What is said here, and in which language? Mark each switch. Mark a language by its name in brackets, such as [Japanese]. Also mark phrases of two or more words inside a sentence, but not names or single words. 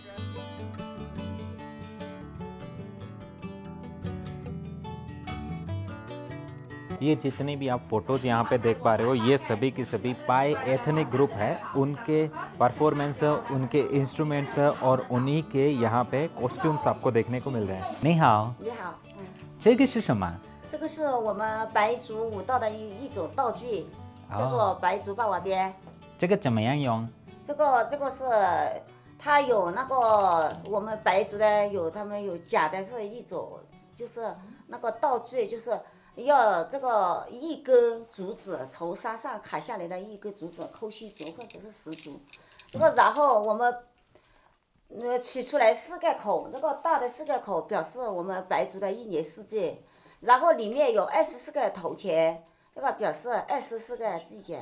[Hindi] ये जितनी भी आप फोटोज यहाँ पे देख पा रहे हो, ये सभी की सभी पाई [English] ethnic group [Hindi] है। उनके परफॉर्मेंस, उनके इंस्ट्रूमेंट्स और उन्हीं के यहाँ पे कॉस्ट्यूम्स आपको देखने को मिल रहे हैं। [Chinese] 你好, 你好，这个是什么？这个是我们白族舞蹈的一种道具，叫做白族霸王鞭。这个怎么样用？这个是它有那个我们白族的有他们有假的是一种，就是那个道具，就是要这个一根竹子从山上砍下来的一根竹子，抠细竹或者是石竹，这个然后我们取出来4个口，这个大的4个口表示我们白族的一年四季，然后里面有24个头田，这个表示24个季节。